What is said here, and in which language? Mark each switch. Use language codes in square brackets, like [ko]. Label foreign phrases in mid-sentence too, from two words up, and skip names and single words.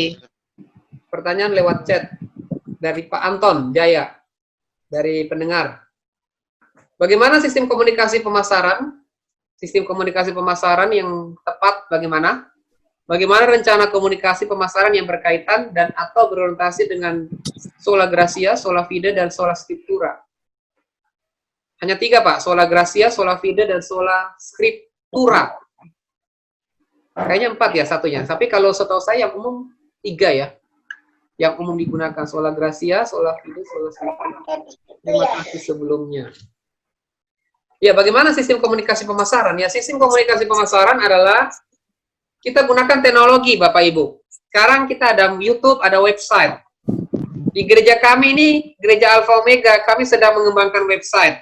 [id] Pertanyaan lewat chat dari Pak Anton Jaya dari pendengar. Bagaimana sistem komunikasi pemasaran? Sistem komunikasi pemasaran yang tepat bagaimana? Bagaimana rencana komunikasi pemasaran yang berkaitan dan atau berorientasi dengan [la] sola gratia, sola fide, [id] dan [la] sola scriptura? [id] Hanya 3, Pak. [la] Sola gratia, sola fide, [id] dan [la] sola scriptura. [id] Kayaknya 4 ya satunya. Tapi kalau setahu saya yang umum 3 ya. Yang umum digunakan. [la] Sola gratia, sola fide, sola scriptura. [id] Terima kasih sebelumnya. Ya, bagaimana sistem komunikasi pemasaran? Ya, sistem komunikasi pemasaran adalah kita gunakan teknologi, Bapak Ibu. Sekarang kita ada YouTube, ada website. Di gereja kami ini, Gereja Alpha Omega, kami sedang mengembangkan website.